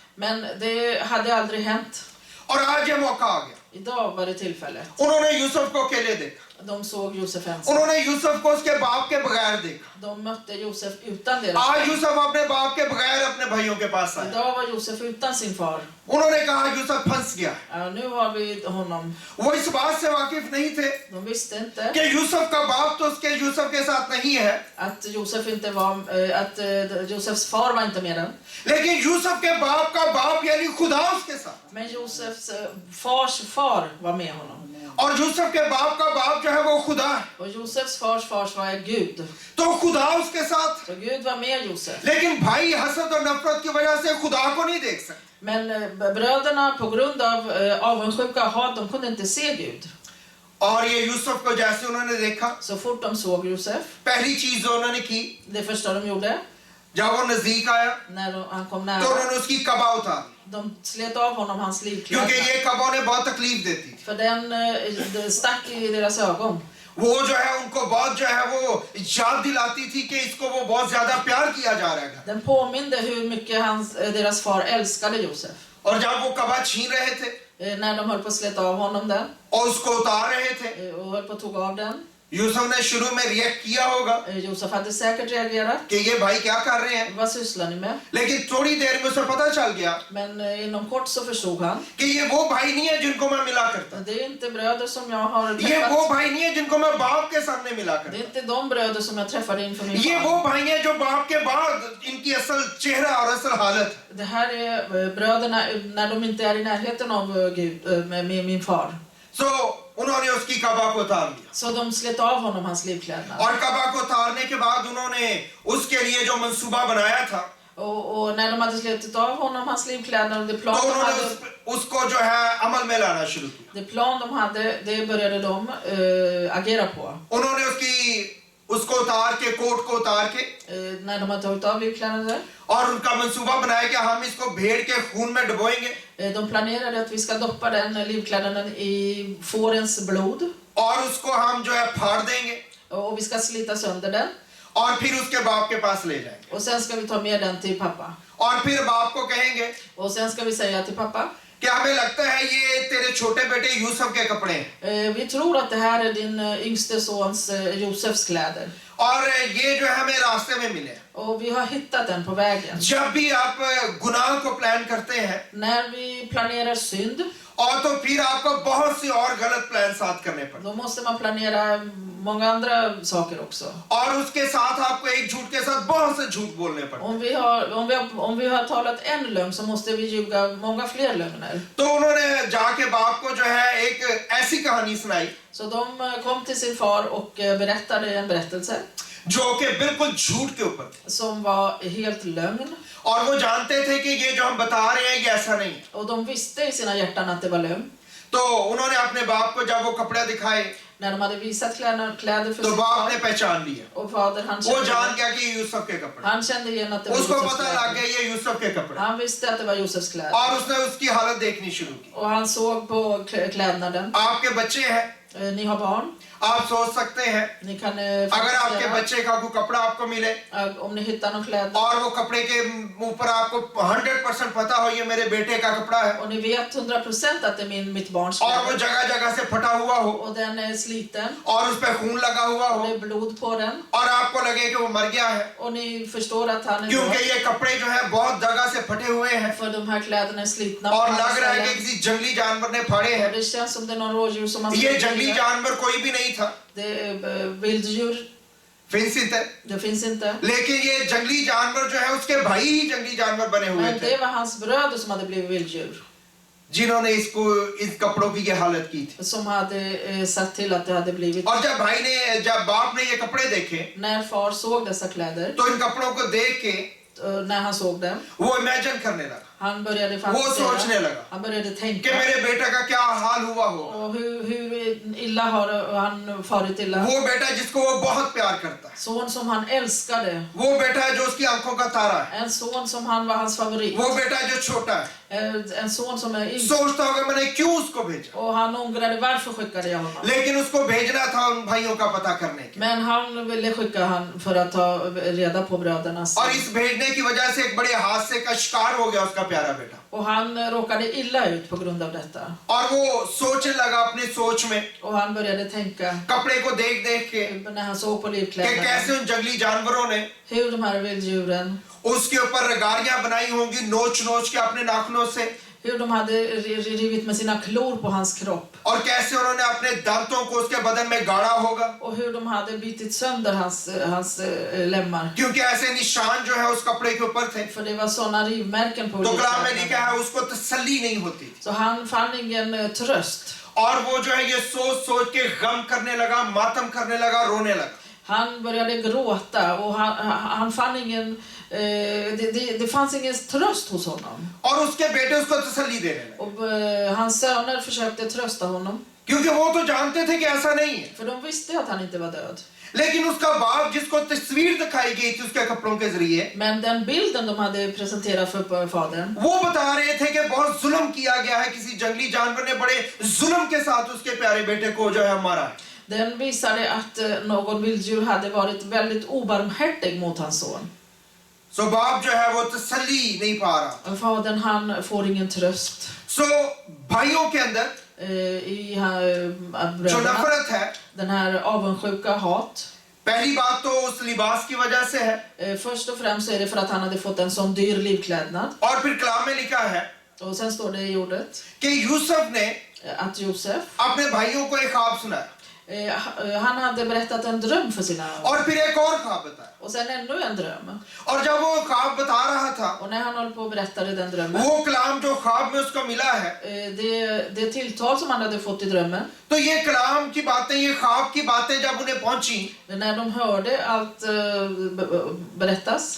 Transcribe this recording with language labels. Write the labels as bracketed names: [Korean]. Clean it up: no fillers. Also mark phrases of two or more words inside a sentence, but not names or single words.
[Swedish] Men det hade aldrig hänt. [Hindi] और आज ये मौका आ गया. [Swedish] Idag var det tillfälle. [Hindi] उन्होंने यूसुफ को अकेले देखा, [Swedish] De såg Josef ensam. [Hindi] उन्होंने यूसुफ को उसके बाप के बगैर देखा. [Swedish] De mötte Josef utan deras [Hindi] आज [Swedish] far. [Hindi] यूसुफ अपने बाप के बगैर अपने भाइयों के पास आया. [Swedish] Idag var Josef utan sin far. [Hindi] उन्होंने कहा यूसुफ फंस गया. [Swedish] Ja, nu har vi honom. [Hindi] वो इस बात से वाकिफ नहीं थे [Swedish] De visste inte [Hindi] कि यूसुफ का बाप तो उसके यूसुफ के साथ नहीं है, [Swedish] att Josefs far var inte med den. [Hindi] लेकिन यूसुफ के बाप का बाप यानी खुदा उसके साथ, [Swedish] Men Josefs fars far var med honom. [Hindi] और यूसुफ के बाप का बाप जो है वो खुदा है. [Swedish] Och Josefs fars var Gud. [Hindi] तो खुदा उसके साथ, [Swedish] Så Gud var med Josef. [Hindi] लेकिन भाई हसद और नफरत की वजह से खुदा को नहीं देख सकते. [Swedish] Men bröderna på grund av avundsjuka och hat, de kunde inte se Gud. [Hindi] और ये यूसुफ को जैसे उन्होंने देखा, [Swedish] Så fort de såg Josef, [Hindi] पहली चीज जो उन्होंने की, [Swedish] det första de gjorde, [Hindi] जब वो नजदीक आया [Swedish] när han kom [Hindi] तो [Swedish] nära, [Hindi] उन्होंने उसकी कबा उतार, [Swedish] de slet av honom hans [Hindi] क्योंकि [Swedish] livkläder. [Hindi] ये कबा उन्हें बहुत तकलीफ देती थी. [Swedish] För det stack i deras ögon. [Hindi] वो जो है उनको बहुत जो है वो याद दिलाती थी कि इसको वो बहुत ज्यादा प्यार किया जा रहा है. [Swedish] Den påminde hur mycket deras far älskade Josef. [Hindi] और जब वो कबा छीन रहे थे [Swedish] När de höll på att sleta av honom den [Hindi] और उसको उतार रहे थे, [Swedish] och höll på att tog av den. [Hindi] यूसुफ ने शुरू में रिएक्ट किया होगा [Swedish] Josef hade säkert reagerat. [Hindi] कि ये भाई क्या कर रहे हैं, [Swedish] Vad sysslar ni med? [Hindi] लेकिन थोड़ी देर में उसे पता चल गया [Swedish] Men inom kort så förstod han. [Hindi] कि ये वो भाई नहीं है जिनको मैं मिला करता, [Swedish] Det är inte bröder som jag har [Hindi] ये वो [Swedish] träffat. [Hindi] भाई नहीं है जिनको मैं बाप के सामने मिला [Swedish] Det [Hindi] करता, [Swedish] är inte de bröder som jag träffade inför min [Hindi] ये [Swedish] far. [Hindi] वो भाई हैं जो बाप के बाद इनकी असल चेहरा और असल हालत है. [Swedish] Det här är bröderna när de inte är i närheten av Gud, med min far. [Hindi] सो उन्होंने उसकी कबा को उतार लिया, [Swedish] Så de slet av honom hans livklädnad. [Hindi] और कबा को उतारने के बाद उन्होंने उसके लिए जो मंसूबा बनाया था [Swedish] Och när de hade slitit av honom hans livklädnad och det [Hindi] तो [Swedish] plan de [Hindi] उन्होंने [Swedish] hade, [Hindi] उसको जो है अमल में लाना शुरू किया. [Swedish] det plan de hade, det började de agera på. [Hindi] उन्होंने उसको उतार के कोट को उतार के [Swedish] När de hade tagit av livklädnaden, [Hindi] और उनका मंसूबा बनाया कि हम इसको भेड़ के खून में डुबोएंगे [Swedish] de planerade att vi ska doppa den livklädnaden i fårens blod [Hindi] और उसको हम जो है फाड़ देंगे [Swedish] och vi ska slita sönder den [Hindi] और फिर उसके बाप के पास ले जाएंगे [Swedish] och sen ska vi ta med den till pappa. [Hindi] और फिर बाप को कहेंगे [Swedish] Och sen ska vi säga till pappa, [Hindi] कि हमें लगता है ये तेरे छोटे बेटे यूसुफ के कपड़े हैं [Swedish] vi tror att det här är din yngste sons Josefs kläder. [Hindi] और ये जो है हमें रास्ते में मिले. [Swedish] Och vi har hittat den på vägen. [Hindi] जब भी आप गुनाह को प्लान करते हैं [Swedish] När vi planerar synd [Hindi] और तो फिर आपको बहुत सी और गलत प्लान साथ करने पड़ते [Swedish] Då måste man planera många andra saker också. [Hindi] और उसके साथ आपको एक झूठ के साथ बहुत से झूठ बोलने पड़ते। [Swedish] Om vi har talat en lögn så måste vi ljuga många fler lögner. [Hindi] तो उन्होंने जाके बाप को जो है एक ऐसी कहानी सुनाई [Swedish] Så de kom till sin far och berättade en berättelse [Hindi] जो कि बिल्कुल झूठ के ऊपर थी। [Swedish] som var helt lögn. [Hindi] और वो जानते थे कि ये जो हम बता रहे हैं ये ऐसा नहीं है। [Swedish] Och de visste i sina hjärtan att det var lögn. [Hindi] तो उन्होंने अपने बाप को जब वो कपड़े दिखाए [Swedish] När de hade visat kläder för [Hindi] तो [Swedish] sin [Hindi] बाप [Swedish] far [Hindi] ने पहचान लिया, [Swedish] och fader, [Hindi] वो जान गया कि ये यूसुफ के कपड़े, [Swedish] han kände igen att det var [Hindi] उसको [Swedish] Josefs [Hindi] पता लग [Swedish] kläder. [Hindi] गया ये यूसुफ के कपड़े [Swedish] Han visste att det var Josefs kläder. [Hindi] और उसने उसकी हालत देखनी शुरू की। [Swedish] Och han såg på klädnaden. [Hindi] आपके बच्चे हैं, [Swedish] Ni har barn. [Hindi] आप सोच सकते हैं [Swedish] Ni kan [Hindi] अगर आपके [Swedish] fantisera. [Hindi] बच्चे का कोई कपड़ा आपको मिले [Swedish] Om ni hittar någon kläder [Hindi] और वो कपड़े के ऊपर आपको 100% पता हो ये मेरे बेटे का कपड़ा है [Swedish] och ni vet 100% att det är mitt barns [Hindi] और वो [Swedish] kläder [Hindi] जगह जगह से फटा हुआ हो [Swedish] och den är sliten [Hindi] और उस पर खून लगा हुआ [Swedish] och [Hindi] हो [Swedish] det är blod på den [Hindi] और आपको लगे कि वो मर गया है [Swedish] och ni förstår att han är [Hindi] क्योंकि [Swedish] död [Hindi] ये कपड़े जो है बहुत जगह से फटे हुए हैं [Swedish] för de här kläderna är slitna på [Hindi] और [Swedish] alla [Hindi] लग रहा है कि [Swedish] ställen. [Hindi] किसी जंगली जानवर ने फाड़े [Swedish] Och [Hindi] हैं। [Swedish] det känns som det är någon rådjur som har [Hindi] ये [Swedish] slitit [Hindi] जंगली [Swedish] i det. [Hindi] जानवर कोई भी नहीं था, [Swedish] Det är vilddjur, finns inte, det finns inte. [Hindi] लेकिन ये जंगली जानवर जो है उसके भाई ही जंगली जानवर बने हुए [Swedish] Men [Hindi] थे [Swedish] det var hans bröder som hade blivit vilddjur. [Hindi] जिन्होंने इसको इस कपड़ों की ये हालत की थी। [Swedish] Som hade sett till att det hade blivit. [Hindi] और जब बाप ने ये कपड़े देखे [Swedish] När far såg dessa kläder, [Hindi] तो इन कपड़ों को देख के [Swedish] när han såg dem, [Hindi] वो इमेजिन करने लगा, [Swedish] han började [Hindi] वो सोचने [Swedish] fantisera. [Hindi] लगा [Swedish] Han började [Hindi] कि [Swedish] tänka. [Hindi] मेरे बेटा का क्या हाल हुआ होगा। [Swedish] Och hur illa har han farit illa. [Hindi] वो बेटा जिसको वो बहुत प्यार करता है, [Swedish] Son som han älskade. [Hindi] वो बेटा है जो उसकी आंखों का तारा है, [Swedish] En son som han var hans favorit. [Hindi] वो बेटा है जो छोटा है, [Swedish] En son som är yngst. [Hindi] सोचता होगा मैंने क्यों उसको भेजा, [Swedish] Och han ångrade varför skickade jag honom. [Hindi] लेकिन उसको भेजना था उन भाइयों का पता करने के। [Swedish] Men han ville skicka han för att ta reda på brödernas. [Hindi] और इस भेजने की वजह से एक बड़े हादसे का शिकार हो गया उसका प्यारा बेटा [Swedish] Och han råkade illa ut på grund av detta. [Hindi] और वो सोचने लगा अपनी सोच में, [Swedish] Och han började tänka [Hindi] कपड़े को देख देख के [Swedish] när han såg på [Hindi] कि [Swedish] livkläderna. [Hindi] कैसे उन जंगली जानवरों ने [Swedish] Hur de här vilddjuren, [Hindi] उसके ऊपर गाड़ियां बनाई होंगी नोच नोच के अपने नाखूनों से, [Swedish] hur de hade rivit med sina klor på hans kropp. [Hindi] और कैसे उन्होंने अपने दांतों को उसके बदन में गाड़ा होगा, [Swedish] Och hur de hade bitit sönder hans lemmar. [Hindi] क्योंकि ऐसे निशान जो है उस कपड़े के ऊपर थे। [Swedish] För det var såna rivmärken på [Hindi] तो कलाम में लिखा [Swedish] livkläderna. [Hindi] है उसको तसल्ली नहीं होती थी [Swedish] Så han fann ingen tröst. [Hindi] और वो जो है ये सोच सोच के गम करने लगा, मातम करने लगा, रोने लगा। [Swedish] Han började gråta och han fann ingen, det fanns ingen tröst hos honom. [Hindi] और उसके बेटे उसको तसल्ली दे रहे हैं [Swedish] Och hans söner försökte trösta honom. [Hindi] क्योंकि वो तो जानते थे कि ऐसा नहीं है, [Swedish] För de visste att han inte var död. [Hindi] लेकिन उसका बाप जिसको तस्वीर दिखाई गई थी उसके कपड़ों के जरिए, [Swedish] Men den bilden de hade presenterat för fadern, [Hindi] वो बता रहे थे कि बहुत जुल्म किया गया है, किसी जंगली जानवर ने बड़े जुल्म के साथ उसके प्यारे बेटे को जो है मारा है। [Swedish] den visade att någon vilddjur hade varit väldigt obarmhärtig mot hans son. [Hindi] सो बाप जो है वो तसल्ली नहीं पा रहा। [Swedish] Och fadern han får ingen tröst. [Hindi] सो भाइयों के अंदर [Swedish] I [Hindi] जो [Swedish] bröderna. [Hindi] नफरत है, [Swedish] Den här avundsjuka hat. [Hindi] पहली बात तो उस लिबास की वजह से है [Swedish] Först och främst så är det för att han hade fått en sån dyr livklädnad. [Hindi] और फिर कलाम में लिखा है [Swedish] Och sen står det i ordet [Hindi] कि यूसुफ ने [Swedish] att Josef, [Hindi] अपने भाइयों को एक ख्वाब सुनाया [Swedish] han hade berättat en dröm för sina. [Hindi] और फिर एक और ख्वाब बताया, [Swedish] Och sen ännu en dröm. [Hindi] और जब वो ख्वाब बता रहा था, [Swedish] Och när han höll på och berättade den drömmen, [Hindi] वो कलाम जो ख्वाब में उसको मिला है, [Swedish] det tilltal som han hade fått i drömmen, [Hindi] तो ये कलाम की बातें, ये ख्वाब की बातें जब उन्हें पहुंची [Swedish] när de hörde allt berättas,